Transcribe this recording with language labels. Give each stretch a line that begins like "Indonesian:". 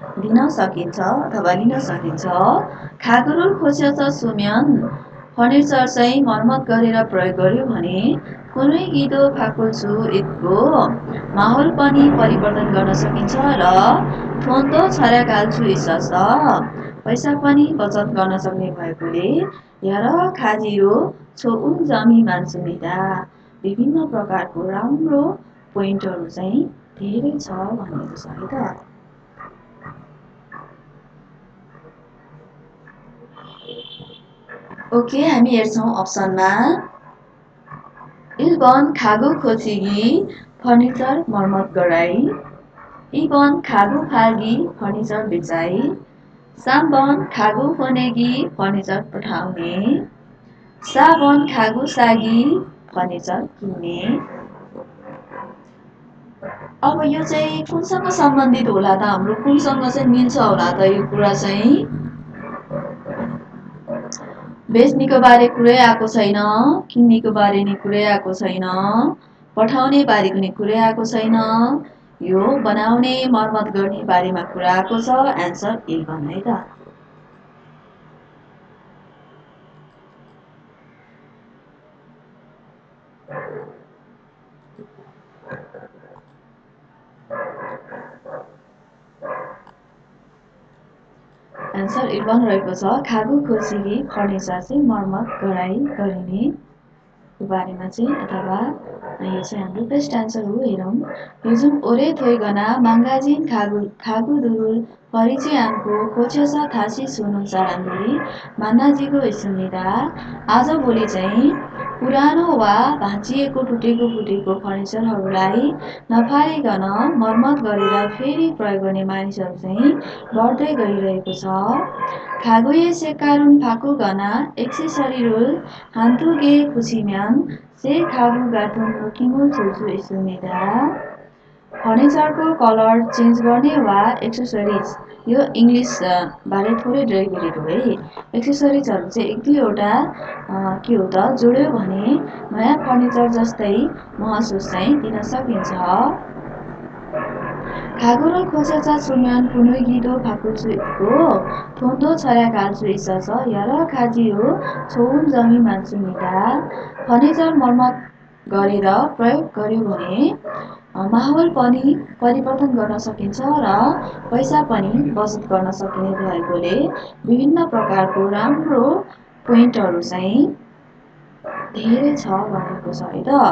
Nepali: दिन सकिन्छ अथवा लिन सकिन्छ। खागुरुल खोसेछ सुम्यान फर्निचर चाहिँ मर्मत गरेर प्रयोग गर्यो भने कुनै गिदो फाकुल्सु इदको माहौल पनि परिवर्तन गर्न सकिन्छ र थोन्दो छर्याकाल्छु इस्स पैसा पनि बचत गर्न सक्ने भएकोले यार खाजिरो छो उन जमी मान्छुमिदा विभिन्न प्रकारको राम्रो पोइन्टहरू चाहिँ धेरै छ भनेको छ है त। ओके, हामी हेर्छौँ अप्सनमा
Korean: 1번 가구 고치기
Nepali: फर्निचर मर्मत गराई।
Korean: 2번 가구 팔기
Nepali: फर्निचर बेचाई।
Korean: 3번 가구 보내기
Nepali: फर्निचर पठाउने।
Korean: 4번 가구
Nepali: सागी फर्निचर किन्ने। अब यो चाहिँ कुनसँग सम्बन्धित होला त, हाम्रो कुनसँग चाहिँ मिल्छ होला त यो कुरा चाहिँ? बेच्नेको बारे कुरै आएको छैन, किन्नेको बारे नि कुरै आएको छैन, पठाउने बारे कुनै कुरै आएको छैन, यो बनाउने मर्मत गर्ने बारेमा कुरा आएको छ। एन्सर 1 है त। एन्सर 1 रहेको छ। खागु खोसिगी फर्निचर चाहिँ मर्मत गरिने बारेमा चाहिँ, अथवा यो चाहिँ हाम्रो बेस्ट एन्सर हो। हेरौँ,
Korean: 요즘 오래 되거나 망가진 가구들을 버리지 않고 고쳐서 다시 쓰는 사람들이 많아지고 있습니다.
Nepali: आजभोलि चाहिँ पुरानो वा भाँचिएको टुटेको फुटेको फर्निचरहरूलाई नफालिकन मर्मत गरेर फेरि प्रयोग गर्ने मानिसहरू चाहिँ बढ्दै गइरहेको छ।
Korean: 가구에 색깔은 바꾸거나 액세서리를 한두 개 붙이면 새 가구 같은 느낌을 줄 수 있습니다.
Nepali: फर्निचरको कलर चेन्ज गर्ने वा एक्सेसरिज, यो इङ्ग्लिस बारे थोरै डेरिभेटेड हो है। एक्सेसरिजहरू चाहिँ 1-2वटा के हो त जोड्यो भने नयाँ फर्निचर जस्तै महसुस चाहिँ दिन सकिन्छ।
Korean: 가구를 고쳐서 쓰면 분위기도 바꿀 수 있고 돈도 절약할 수 있어서 여러 가지로 좋은 점이 많습니다.
Nepali: फर्निचर मर्मत गरेर प्रयोग गर्यो भने माहौल पनि परिवर्तन गर्न सकिन्छ र पैसा पनि बचत गर्न सकिने भएकोले विभिन्न प्रकारको राम्रो पोइन्टहरू चाहिँ धेरै छ भनेको छ है त।